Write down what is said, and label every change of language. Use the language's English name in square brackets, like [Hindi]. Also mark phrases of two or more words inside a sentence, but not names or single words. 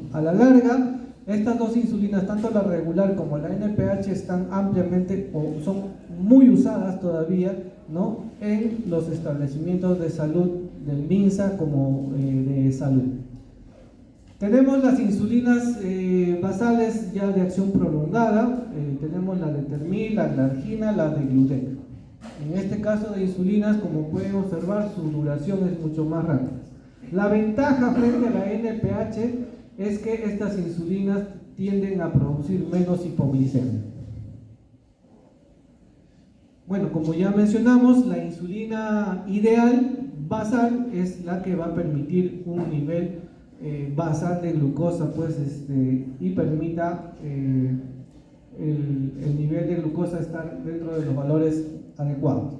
[Spanish] A la larga, estas dos insulinas, tanto la regular como la NPH, están ampliamente o son muy usadas todavía, ¿no? En los establecimientos de salud del MINSA como de salud. Tenemos las insulinas basales ya de acción prolongada, tenemos la de Termil, la Glargina, la de Gludec. En este caso de insulinas, como pueden observar, su duración es mucho más rápida. La ventaja frente a la NPH es que estas insulinas tienden a producir menos hipoglicemia. Bueno, como ya mencionamos, la insulina ideal basal es la que va a permitir un nivel basal de glucosa, pues, y permita el nivel de glucosa estar dentro de los valores adecuados.